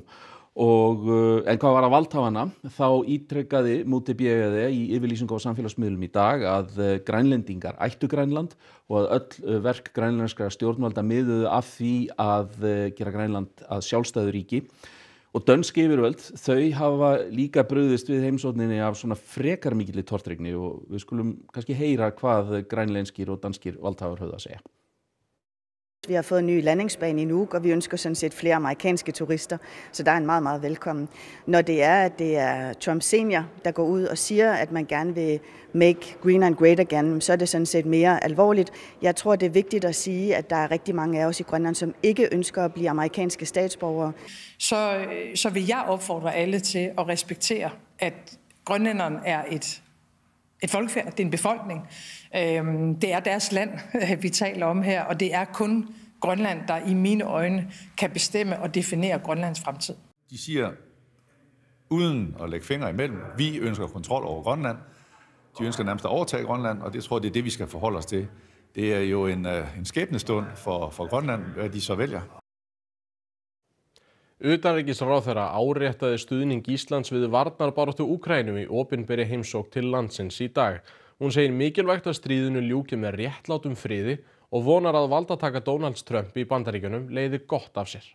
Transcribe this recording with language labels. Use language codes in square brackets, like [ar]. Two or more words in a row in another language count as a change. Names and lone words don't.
[is] En hvað var að valdhafana, þá ítrekkaði Múti Bjegede í yfirlýsingu á samfélagsmiðlum í dag að Grænlendingar ættu Grænland og að öll verk grænlenskra stjórnvalda miðuðu af því að gera Grænland að sjálfstæðu ríki. Og dönsk yfirvöld, þau hafa líka brugðist við heimsókninni af svona frekar mikilli tortryggni og við skulum kannski heyra hvað grænlenskir og danskir valdhafar höfðu að segja. [da] Vi har fået en ny landingsbane i Nuuk, og vi ønsker sådan set flere amerikanske turister, så der er en meget, meget velkommen. Når det er Trump senior, der går ud og siger, at man gerne vil [en] make Greenland great again, [da] så er det sådan set mere alvorligt. Jeg tror, det er vigtigt at sige, at der er rigtig mange af os i Grønland, som ikke ønsker at blive amerikanske statsborgere. Så vil jeg opfordre alle til at respektere, at grønlænderne er et folkefærd, det er en befolkning. Det er deres land, vi taler om her, og det er kun Grønland, der i mine øjne kan bestemme og definere Grønlands fremtid. De siger, uden at lægge fingre imellem, vi ønsker kontrol over Grønland. De ønsker nærmest at overtage Grønland, og det tror jeg, det er det, vi skal forholde os til. Det er jo en skæbnestund for Grønland, hvad de så vælger. [is] Utanríkisráðherra áréttaði stuðning Íslands við varnarbaráttu Úkraínu í opinberri heimsókn til landsins í dag. Hún segir mikilvægt að stríðinu ljúki með réttlátum friði og vonar að valdataka Donalds Trump í Bandaríkjunum leiði gott af sér.